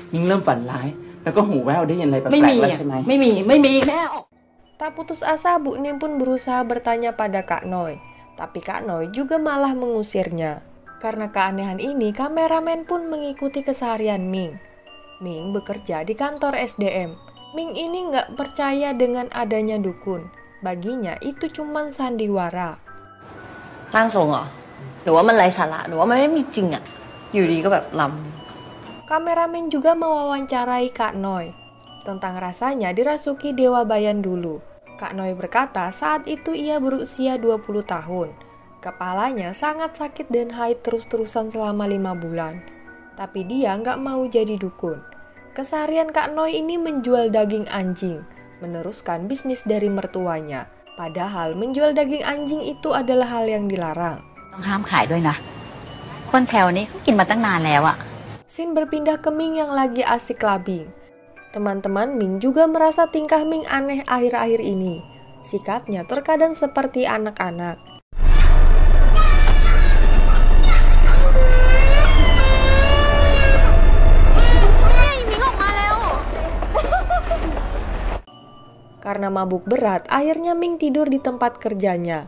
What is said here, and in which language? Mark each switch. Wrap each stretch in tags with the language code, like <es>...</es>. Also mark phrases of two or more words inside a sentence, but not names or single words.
<id>Tak putus asa, Bu Nim pun berusaha bertanya pada Kak Noi. Tapi Kak Noi juga malah mengusirnya. Karena keanehan ini, kameramen pun mengikuti keseharian Ming. Ming bekerja di kantor SDM. Ming ini nggak percaya dengan adanya dukun. Baginya itu cuman sandiwara.</id> <th>ร่างทรงเหรอหรือว่ามันไร้สาระหรือว่ามันไม่มีจริงอะอยู่ดีก็แบบล</th> <id>Kameramen juga mewawancarai Kak Noi tentang rasanya dirasuki Dewa Bayan dulu. Kak Noi berkata saat itu ia berusia 20 tahun. Kepalanya sangat sakit dan haid terus-terusan selama 5 bulan. Tapi dia nggak mau jadi dukun. Keseharian Kak Noi ini menjual daging anjing, meneruskan bisnis dari mertuanya. Padahal menjual daging anjing itu adalah hal yang dilarang.</id> <th>ต้องห้ามขายด้วยนะคนแถวนี้เขากินมาตั้งนานแล้วอะ</th> <id>Sin berpindah ke Ming yang lagi asik clubbing. Teman-teman Ming juga merasa tingkah Ming aneh akhir-akhir ini. Sikapnya terkadang seperti anak-anak. Karena mabuk berat, akhirnya Ming tidur di tempat kerjanya.</id>